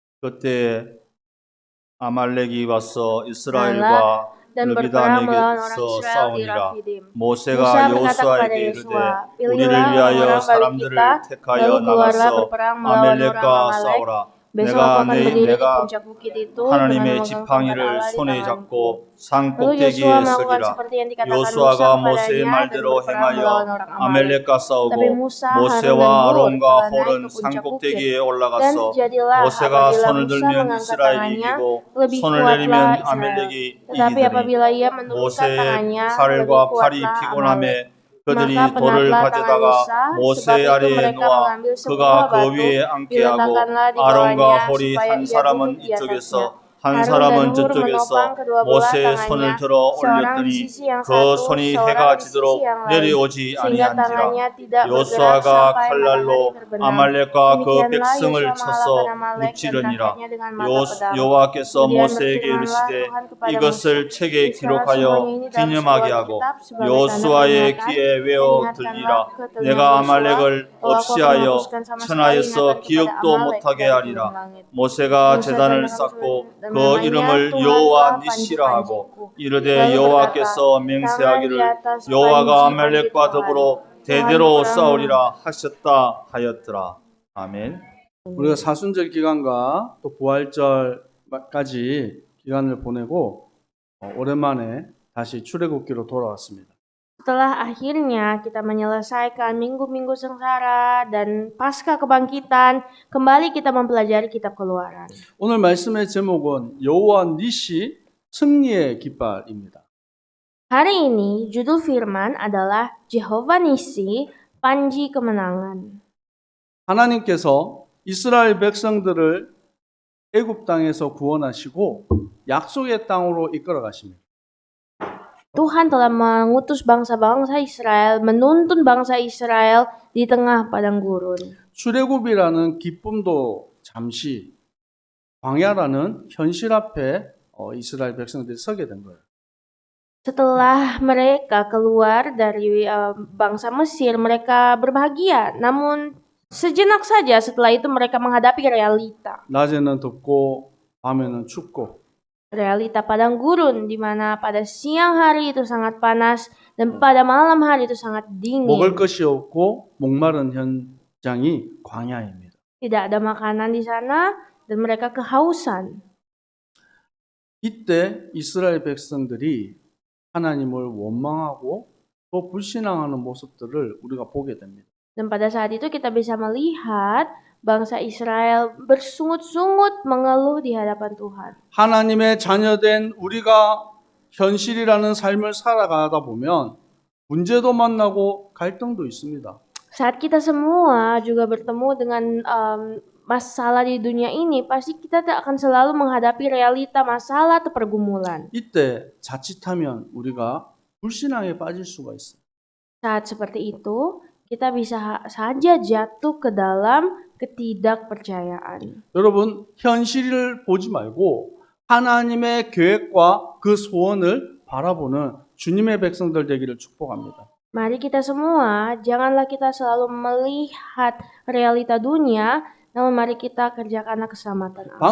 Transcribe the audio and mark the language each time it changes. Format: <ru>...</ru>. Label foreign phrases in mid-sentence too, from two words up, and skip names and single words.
<ko>그때 아말렉이 와서</ko> <id>Allah</id> <ko>이스라엘과</ko> <id>dan berperang melawan orang</id> <ko>르비담에게서</ko> <id>Israel di</id> <ko>싸우니라.</ko> <id>Rafidim.</id> <ko>모세가</ko> <id>Musa berkata kepada</id> <ko>여호수아에게 이르되</ko> <id>Yosua,</id> <ko>우리를</ko> <id>pilihlah</id> <ko>위하여</ko> <id>orang-orang bagi</id> <ko>사람들을</ko> <id>kita,</id> <ko>택하여</ko> <id>lalu keluarlah</id> <ko>나가서</ko> <id>berperang melawan orang</id> <ko>아멜렉과</ko> <id>Amalek.</id> <ko>싸우라.</ko> <id>Besok aku akan berdiri di puncak bukit itu dengan</id> <ko>하나님의</ko> <id>memegang tongkat</id> <ko>지팡이를</ko> <id>Allah di</id> <ko>손에</ko> <id>tanganku.</id> <ko>잡고 산</ko> <id>Lalu Yosua</id> <ko>꼭대기에</ko> <id>melakukan</id> <ko>서리라.</ko> <id>seperti yang dikatakan Musa</id> <ko>요수아가 모세의</ko> <id>kepadanya dan</id> <ko>말대로</ko> <id>berperang melawan</id> <ko>행하여</ko> <id>orang Amalek.</id> <ko>아멜렉과</ko> <id>Tapi</id> <ko>싸우고</ko> <id>Musa, Harun dan</id> <ko>모세와</ko> <id>Hur</id> <ko>아론과</ko> <id>telah naik</id> <ko>홀은</ko> <id>ke</id> <ko>산</ko> <id>puncak bukit.</id> <ko>꼭대기에</ko> <id>Dan</id> <ko>올라가서</ko> <id>jadilah</id> <ko>모세가</ko> <id>apabila</id> <ko>손을</ko> <id>Musa</id> <ko>들면</ko> <id>mengangkat</id> <ko>이스라엘이</ko> <id>tangannya,</id> <ko>이기고</ko> <id>lebih</id> <ko>손을</ko> <id>kuatlah</id> <ko>내리면</ko> <id>Israel.</id> <ko>아멜렉이</ko> <id>Tetapi</id> <ko>이기더니</ko> <id>apabila ia menurunkan</id> <ko>모세의</ko> <id>tangannya, lebih</id> <ko>팔과 팔이</ko> <id>kuatlah Amalek.</id> <ko>피곤함에 그들이</ko> <id>Maka</id> <ko>돌을</ko> <id>penatlah tangan</id> <ko>가져다가</ko> <id>Musa, sebab</id> <ko>모세</ko> <id>itu</id> <ko>아래에</ko> <id>mereka</id> <ko>놓아</ko> <id>mengambil</id> <ko>그가</ko> <id>sebuah</id> <ko>그</ko> <id>batu,</id> <ko>위에 앉게 하고</ko> <id>diletakkanlah di</id> <ko>아론과</ko> <id>bawahnya</id> <ko>홀이</ko> <id>supaya</id> <ko>한</ko> <id>ia duduk</id> <ko>사람은</ko> <id>di atasnya.</id> <ko>이쪽에서 한</ko> <id>Harun dan</id> <ko>사람은</ko> <id>Hur menopang</id> <ko>저쪽에서</ko> <id>kedua belah</id> <ko>모세의</ko> <id>tangannya,</id> <ko>손을 들어</ko> <id>seorang di</id> <ko>올렸더니</ko> <id>sisi yang</id> <ko>그</ko> <id>satu,</id> <ko>손이</ko> <id>seorang</id> <ko>해가</ko> <id>di sisi</id> <ko>지도록</ko> <id>yang lain,</id> <ko>내려오지</ko> <id>sehingga</id> <ko>아니한지라.</ko> <id>tangannya tidak bergerak</id> <ko>요수아가</ko> <id>sampai</id> <ko>칼날로</ko> <id>matahari terbenam.</id> <ko>아말렉과 그</ko> <id>Demikianlah</id> <ko>백성을</ko> <id>Yosua</id> <ko>쳐서</ko> <id>mengalahkan Amalek dan</id> <ko>무찌르니라.</ko> <id>rakyatnya dengan mata pedang.</id> <ko>여호와께서</ko> <id>Kemudian</id> <ko>모세에게</ko> <id>berfirmanlah</id> <ko>이르시되</ko> <id>Tuhan kepada Musa,</id> <ko>이것을 책에</ko> <id>tuliskanlah semuanya</id> <ko>기록하여</ko> <id>ini dalam</id> <ko>기념하게</ko> <id>sebuah</id> <ko>하고</ko> <id>kitab sebagai tanda</id> <ko>여호수아의</ko> <id>peringatan,</id> <ko>귀에</ko> <id>dan</id> <ko>외워</ko> <id>ingatkanlah</id> <ko>들리라.</ko> <id>ke telinga</id> <ko>내가</ko> <id>Yosua</id> <ko>아말렉을</ko> <id>bahwa aku akan</id> <ko>없이하여</ko> <id>menghapuskan sama sekali</id> <ko>천하에서</ko> <id>ingatan kepada</id> <ko>기억도</ko> <id>Amalek</id> <ko>못하게</ko> <id>dari</id> <ko>하리라.</ko> <id>ujung langit.</id> <ko>모세가</ko> <id>Musa</id> <ko>제단을</ko> <id>dan</id> <ko>쌓고</ko> <id>dan</id> <ko>그</ko> <id>namanya</id> <ko>이름을</ko> <id>Tuhanlah</id> <ko>여호와</ko> <id>panji-panjiku.</id> <ko>니시라 하고 이르되</ko> <id>Lalu</id> <ko>여호와께서</ko> <id>berkata, tangan di</id> <ko>맹세하기를</ko> <id>atas</id> <ko>여호와가</ko> <id>panji-panji</id> <ko>아말렉과</ko> <id>Tuhan.</id> <ko>더불어</ko> <id>Tuhan</id> <ko>대대로</ko> <id>berperang.</id> <ko>싸우리라 하셨다 하였더라. 아멘. 우리가 사순절 기간과 또 부활절까지 기간을 보내고 오랜만에 다시 출애굽기로 돌아왔습니다.</ko> <id>Setelah akhirnya kita menyelesaikan minggu-minggu sengsara dan pasca kebangkitan, kembali kita mempelajari kitab Keluaran.</id> <ko>오늘 말씀의 제목은 여호와 니시 승리의 깃발입니다.</ko> <id>Hari ini judul firman adalah Jehovah Nisi, panji kemenangan.</id> <ko>하나님께서 이스라엘 백성들을 애굽 땅에서 구원하시고 약속의 땅으로 이끌어 가십니다.</ko> <id>Tuhan telah mengutus bangsa-bangsa Israel, menuntun bangsa Israel di tengah padang gurun.</id> <ko>출애굽이라는 기쁨도 잠시 광야라는 현실 앞에 이스라엘 백성들이 서게 된 거예요.</ko> <id>Setelah mereka keluar dari bangsa Mesir, mereka berbahagia. Namun sejenak saja setelah itu mereka menghadapi realita.</id> <ko>낮에는 덥고 밤에는 춥고</ko> <id>Realita padang gurun, di mana pada siang hari itu sangat panas dan pada malam hari itu sangat dingin.</id> <ko>먹을 것이 없고 목마른 현장이 광야입니다.</ko> <id>Tidak ada makanan di sana dan mereka kehausan.</id> <ko>이때 이스라엘 백성들이 하나님을 원망하고 또 불신앙하는 모습들을 우리가 보게 됩니다.</ko> <id>Dan pada saat itu kita bisa melihat bangsa Israel bersungut-sungut mengeluh di hadapan Tuhan.</id> <ko>하나님의 자녀된 우리가 현실이라는 삶을 살아가다 보면 문제도 만나고 갈등도 있습니다.</ko> <id>Saat kita semua juga bertemu dengan masalah di dunia ini, pasti kita akan selalu menghadapi realita masalah atau pergumulan.</id> <ko>이때 자칫하면 우리가 불신앙에 빠질 수가 있어요.</ko> <id>Saat seperti itu, kita bisa saja jatuh ke dalam ketidakpercayaan.</id> <ko>여러분, 현실을 보지 말고 하나님의 계획과 그 소원을 바라보는 주님의 백성들 되기를 축복합니다.</ko> <id>Mari kita semua, janganlah kita selalu melihat realita dunia, namun mari kita kerjakanlah keselamatan Allah.</id>